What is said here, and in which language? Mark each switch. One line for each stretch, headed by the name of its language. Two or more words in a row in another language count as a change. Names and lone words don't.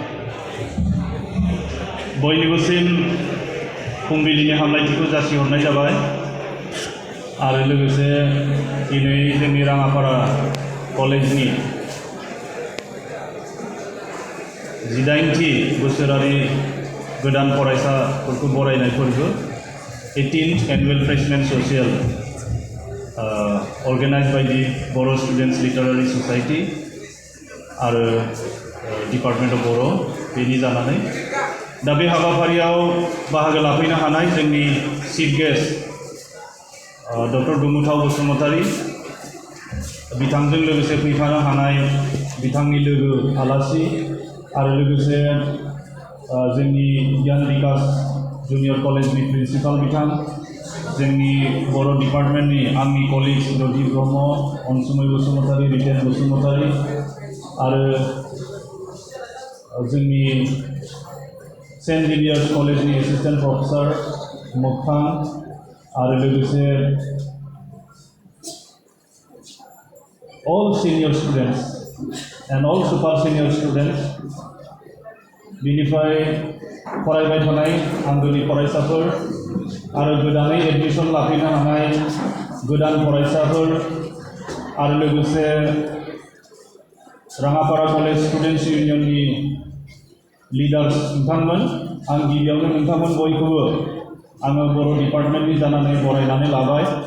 Bodo: बयनिबोसिम फुंबिलिनि हामलायथिखौ जासिहरनाय जाबाय आरो लोगोसे दिनै जोंनि राङापारा कलेजनि 18थि बोसोरारि गोदान फरायसाफोरखौ बरायनाय फोरबो 18th
English: Annual Freshman Social organized by the Boro Students Literary Society आरो Department of Boro
Bodo: बेनि जानानै दा बे हाबाफारियाव बाहागो लाफैनो हानाय जोंनि
English: chief guest doctor
Bodo: दुमुथाव बसुमतारी बिथांजों लोगोसे फैफानो हानाय बिथांनि लोगो आलासि आरो लोगोसे जोंनि गियान विकास
English: junior college
Bodo: प्रिन्सिपाल बिथां जोंनि बर' डिपार्टमेन्टनि आंनि कलिग रदि ब्रह्म अनसुमै बसुमतारी रितेन बसुमतारी आरो जोंनि सेन्ट जेभियार्स कलेजनि
English: assistant professor
Bodo: मखथां आरो लोगोसे
English: all senior students and all super senior students
Bodo: बिनिफ्राय फरायबाय थानाय आंगोनि फरायसाफोर आरो गोदानै एडमिशन लाफैनो हानाय गोदान फरायसाफोर आरो लोगोसे राङापारा
English: college students union leaders
Bodo: बिथांमोन आं गिबियावनो नोंथांमोन बयखौबो आङो बर' डिपार्टमेन्टनि जानानै बरायनानै लाबाय।